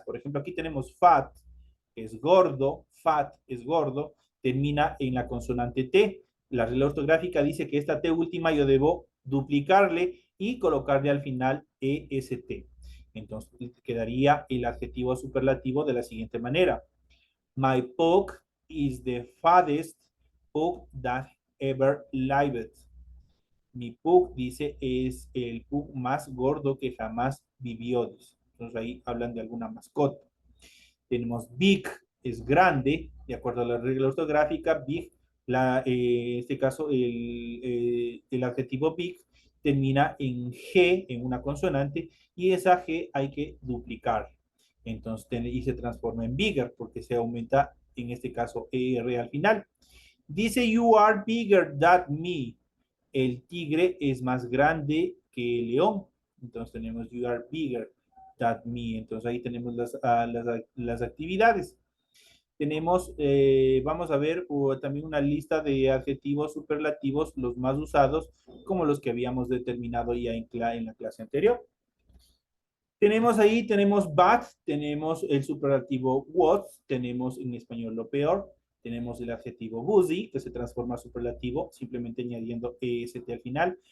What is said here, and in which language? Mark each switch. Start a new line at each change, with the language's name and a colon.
Spanish: Por ejemplo, aquí tenemos fat, es gordo, fat es gordo, termina en la consonante T. La regla ortográfica dice que esta T última yo debo duplicarle y colocarle al final EST. Entonces quedaría el adjetivo superlativo de la siguiente manera.
English: My pug is the fattest pug that ever lived.
Spanish: Mi pug, dice, es el pug más gordo que jamás vivió. Dice. Entonces ahí hablan de alguna mascota. Tenemos big, es grande, de acuerdo a la regla ortográfica, big, en este caso el adjetivo big termina en G, en una consonante, y esa G hay que duplicar. Entonces, y se transforma en bigger, porque se aumenta, en este caso, ER al final. Dice,
English: you are bigger than me.
Spanish: El tigre es más grande que el león. Entonces tenemos
English: you are bigger than me.
Spanish: Entonces ahí tenemos las actividades. Tenemos, vamos a ver también una lista de adjetivos superlativos, los más usados, como los que habíamos determinado ya en la clase anterior. Tenemos ahí, tenemos bad, tenemos el superlativo what, tenemos en español lo peor, tenemos el adjetivo busy, que se transforma a superlativo, simplemente añadiendo EST al final.